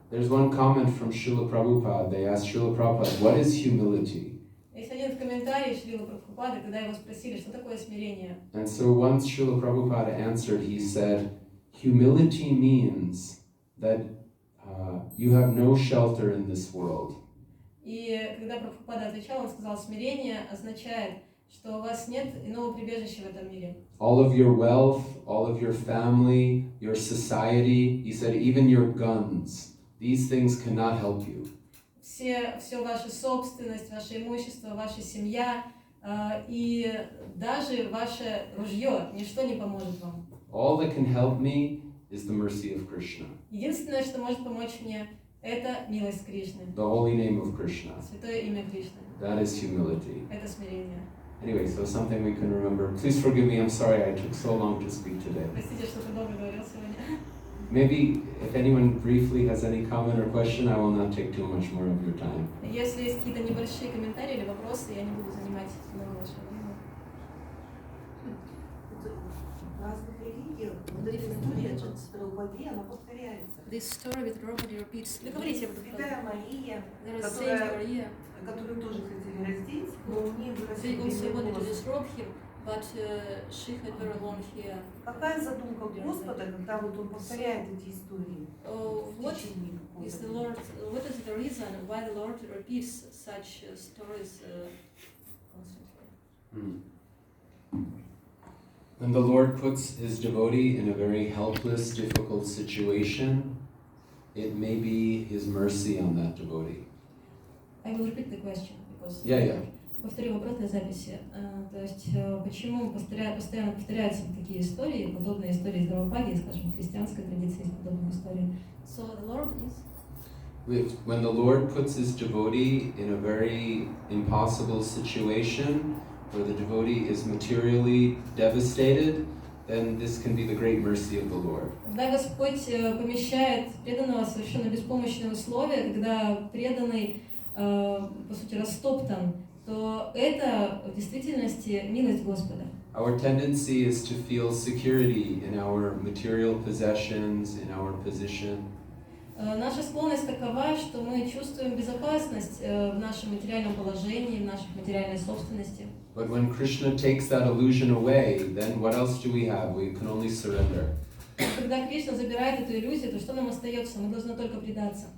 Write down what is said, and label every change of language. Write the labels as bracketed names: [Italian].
[English] There's one comment from Srila Prabhupada. They asked Srila Prabhupada, what is humility? [Russian] Есть один комментарий Шрилы Прабхупады, когда его спросили, что такое смирение. [English] And so once Srila Prabhupada answered, he said, humility means that you have no shelter in this world. [Russian] И когда Прабхупада отвечал, он сказал, смирение означает, что у вас нет иного прибежища в этом мире. [English] All of your wealth, all of your family, your society, he said, even your guns, these things cannot help you. [Russian] Все ваша собственность, ваше имущество, ваша семья и даже ваше ружье, ничто не поможет вам. [English] All that can help me is the mercy of Krishna, [Russian] Единственное, что может помочь мне, это милость Кришны, [English] the holy name of Krishna. [Russian] святое имя Кришны. [English] That is humility. [Russian] Это смирение. [English] Anyway, so something we can remember. Please forgive me, I'm sorry I took so long to speak today. [Russian] Простите, что так долго говорил сегодня. [English] Maybe if anyone briefly has any comment or question, I will not take too much more of your time. [Russian] Если есть какие-то небольшие комментарии или вопросы, я не буду занимать много вашего времени. В разных религиях вот эта история с Драупади, она повторяется. [English] This story with Draupadi repeats. [Russian] Вы говорите об этом. Святая Мария, [English] There is Saint Maria. [Russian] которую тоже хотели раздеть, но у нее [English] They also [Russian] выросли [English] wanted to [Russian] волосы. [English] disrobe him, but she had very long hair. [Russian] Какая задумка Господа, когда вот он повторяет эти истории? [English] What is the Lord? What is the reason why the Lord repeats such stories constantly? When the Lord puts his devotee in a very helpless, difficult situation, it may be his mercy on that devotee. I will repeat the question because. Yeah. [Russian] Повторю вопрос для записи. То есть, почему постоянно повторяются такие истории, подобные истории из Драупади, скажем, в христианской традиции есть подобные истории. [English] So the Lord is. When the Lord puts his devotee in a very impossible situation, where the devotee is materially devastated, then this can be the great mercy of the Lord. [Russian] Когда Господь помещает преданного в совершенно беспомощные условия, когда преданный, по сути, растоптан, то это в действительности милость Господа. [English] Our tendency is to feel security in our material possessions, in our position. [Russian] Наша склонность такова, что мы чувствуем безопасность в нашем материальном положении, в нашей материальной собственности. [English] But when Krishna takes that illusion away, then what else do we have? We can only surrender. [Russian] Когда Кришна забирает эту иллюзию, то что нам остается? Мы должны только предаться.